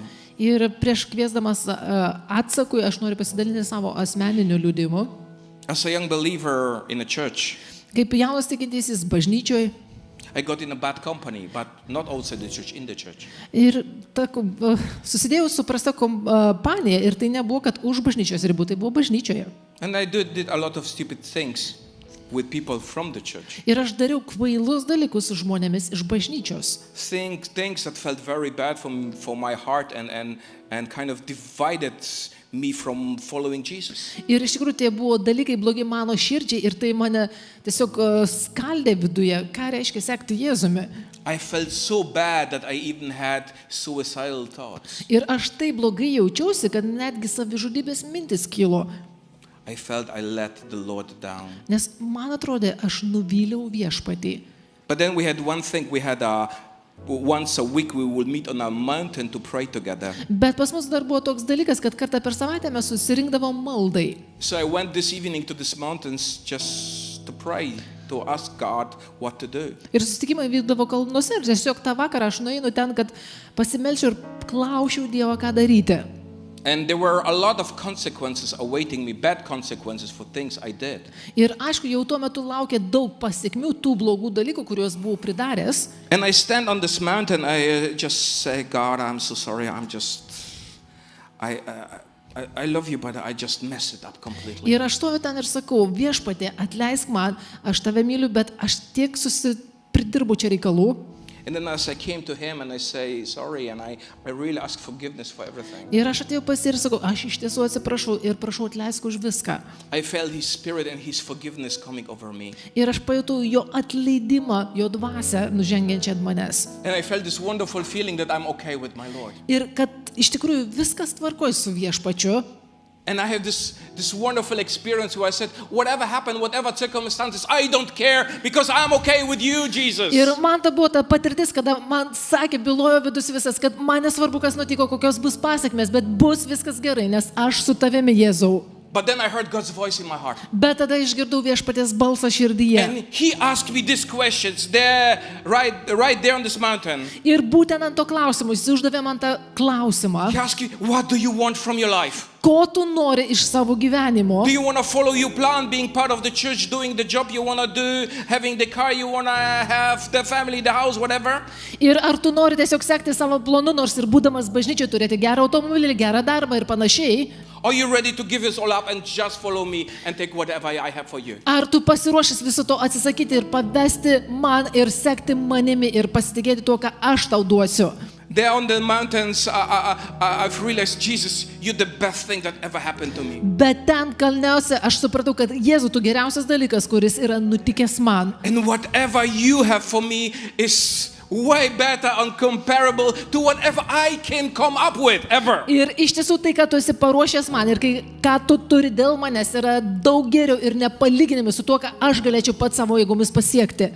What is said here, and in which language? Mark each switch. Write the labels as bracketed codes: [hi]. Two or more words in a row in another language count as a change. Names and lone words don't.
[lt] Ir prieš kviesdamas atsakui, aš noriu pasidalinti savo asmeniniu liudimu. [en] As a young believer in a church, [lt] Kaip jaunas tikintysis bažnyčioje, [en] I got in a bad company, but not outside the church, in the church. [lt] ir susidėjau su prasta kompanija, ir tai nebuvo, kad už bažnyčios ribų, tai buvo bažnyčioje. [en] And I did a lot of stupid things. with people from the church. [lt] Ir aš dariau kvailus dalykus su žmonėmis iš bažnyčios. [en] Things that felt very bad for my heart and kind of divided me from following Jesus. [lt] Ir iš tikrųjų tie buvo dalykai blogi mano širdžiai ir tai mane tiesiog skaldė viduje. Ką reiškia sekti Jėzumi? [en] I felt so bad that I even had suicidal thoughts. [lt] Ir aš taip blogai jaučiausi, kad netgi savižudybės mintis kilo. [en] I felt I let the Lord down. [lt] Nes man atrodė, aš nuvyliau viešpatį. [en] But then we had one thing, once a week we would meet on a mountain to pray together. [lt] Bet pas mus dar buvo toks dalykas, kad kartą per savaitę mes susirinkdavom maldai. [en] So I went this evening to these mountains just to pray, to ask God what to do. [lt] Ir susitikimai vykdavo kalnuose ir tiesiog tą vakarą aš nueinu ten, kad pasimelčiau ir klausiau Dievo, ką daryti. [en] And there were a lot of consequences awaiting me, bad consequences for things I did. [lt] Ir aišku, jau tuo metu laukė daug pasiekmių tų blogų dalykų, kuriuos buvau pridaręs. [en] And I stand on this mountain, I just say, God, I'm so sorry, I love you, but I just mess it up completely. [lt] Ir aš stoviu ten ir sakau, viešpatie, atleisk man, aš tave myliu, bet aš tiek pridirbu čia reikalų. [en] And then as I came to him and I say sorry and I really ask forgiveness for everything. [lt] Ir aš atėjau pas jį ir sakau, aš iš tiesų atsiprašau ir prašau atleisk už viską. [en] I felt his spirit and his forgiveness coming over me. [lt] Ir aš pajutau jo atleidimą, jo dvasią nužengiančią ant manęs. [en] And I felt this wonderful feeling that I'm okay with my Lord. [lt] Ir kad iš tikrųjų viskas tvarkoj su viešpačiu. [en] And I have this wonderful experience where I said, whatever happened, whatever circumstances, I don't care because I'm okay with you, Jesus. [lt] Ir man ta buvo ta patirtis, kada man sakė, bylojo vidus visas, kad man nesvarbu, kas nutiko, kokios bus pasiekmės, bet bus viskas gerai, nes aš su tavimi, Jėzau. [en] But then I heard God's voice in my heart. [lt] Bet tada išgirdau viešpaties balsą širdyje. [en] And he asked me these questions there, right there on this mountain. [lt] Ir būtent ant to klausimo, jis uždavė man tą klausimą. [en] He asked me, what do you want from your life? [lt] Ko tu nori iš savo gyvenimo? [en] Do you want to follow your plan, being part of the church, doing the job you want to do, having the car you want to have, the family, the house, whatever? [lt] Ir ar tu nori tiesiog sekti savo planu, nors ir būdamas bažnyčioje turėti gerą automobilį, gerą darbą ir panašiai? [en] Are you ready to give this all up and just follow me and take whatever I have for you? [lt] Ar tu pasiruošęs viso to atsisakyti ir pavesti man ir sekti manimi ir pasitikėti tuo, ką aš tau duosiu? [en] There on the mountains, I've realized, Jesus, you're the best thing that ever happened to me. [lt] Bet ten kalniausia aš supratau, kad Jėzau, tu geriausias dalykas, kuris yra nutikęs man. [en] And whatever you have for me is way better and comparable to whatever I can come up with ever. [lt] Ir iš tiesų tai, ką tu esi paruošęs man ir ką tu turi dėl manęs, yra daug geriau ir nepalyginami su tuo, ką aš galėčiau pats savo jėgomis pasiekti.